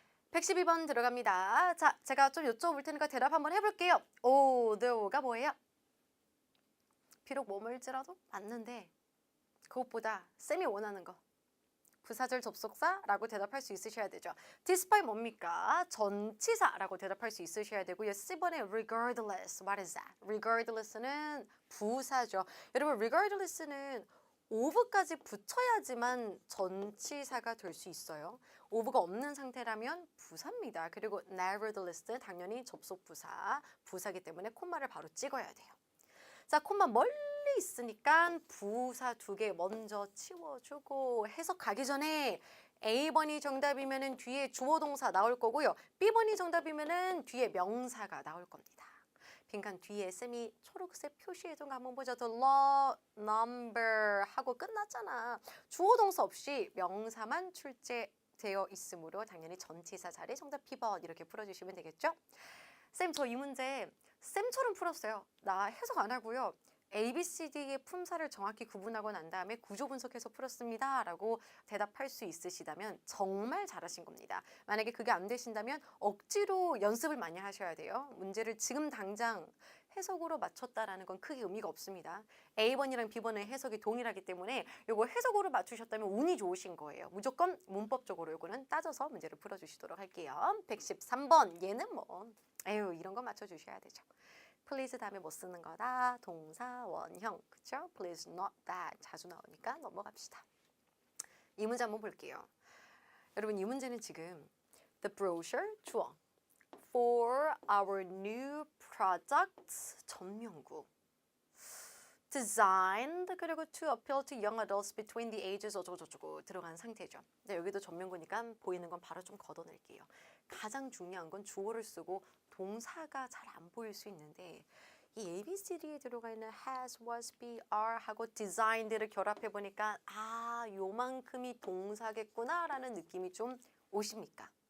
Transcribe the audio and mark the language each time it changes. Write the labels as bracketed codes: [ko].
[ko] 112번 들어갑니다. 자, 제가 좀 여쭤볼 테니까 대답 한번 해볼게요. Although가 뭐예요? 비록 뭐뭐일지라도 맞는데 그것보다 쌤이 원하는 거. 부사절 접속사라고 대답할 수 있으셔야 되죠. despite 뭡니까? 전치사라고 대답할 수 있으셔야 되고요. C번에 [en] regardless, what is that? [ko] regardless는 부사죠. 여러분 regardless는 of까지 붙여야지만 전치사가 될 수 있어요. of가 없는 상태라면 부사입니다. 그리고 nevertheless는 당연히 접속 부사, 부사기 때문에 콤마를 바로 찍어야 돼요. 자, 콤마 멀리 있으니까 부사 2개 먼저 치워주고 해석 가기 전에 A번이 정답이면은 뒤에 주어 동사 나올 거고요. B번이 정답이면은 뒤에 명사가 나올 겁니다. 빈칸 뒤에 쌤이 초록색 표시해둔 거 한번 보죠. [en] The law number [ko] 하고 끝났잖아. 주어 동사 없이 명사만 출제되어 있으므로 당연히 전치사 자리 정답 B번 이렇게 풀어주시면 되겠죠? 쌤, 저 이 문제 쌤처럼 풀었어요. 나 해석 안 하고요. A, B, C, D의 품사를 정확히 구분하고 난 다음에 구조 분석해서 풀었습니다. 라고 대답할 수 있으시다면 정말 잘하신 겁니다. 만약에 그게 안 되신다면 억지로 연습을 많이 하셔야 돼요. 문제를 지금 당장 해석으로 맞췄다라는 건 크게 의미가 없습니다. A번이랑 B번의 해석이 동일하기 때문에 이거 해석으로 맞추셨다면 운이 좋으신 거예요. 무조건 문법적으로 이거는 따져서 문제를 풀어주시도록 할게요. 113번 얘는 뭐 에휴 이런 거 맞춰주셔야 되죠. please 다음에 못 쓰는 거다. 동사, 원형. 그쵸? [en] please not that. [ko] 자주 나오니까 넘어갑시다. 이 문제 한번 볼게요. 여러분 이 문제는 지금 [en] the brochure 주어 for our new product 전명구 designed 그리고 to appeal to young adults between the ages [ko] 어쩌고저쩌고 들어간 상태죠. 근데 여기도 전명구니까 보이는 건 바로 좀 걷어낼게요. 가장 중요한 건 주어를 쓰고 동사가 잘 안 보일 수 있는데 이 ABCD에 들어가 있는 has, was, be, are 하고 designed를 결합해 보니까 아 요만큼이 동사겠구나 라는 느낌이 좀 오십니까?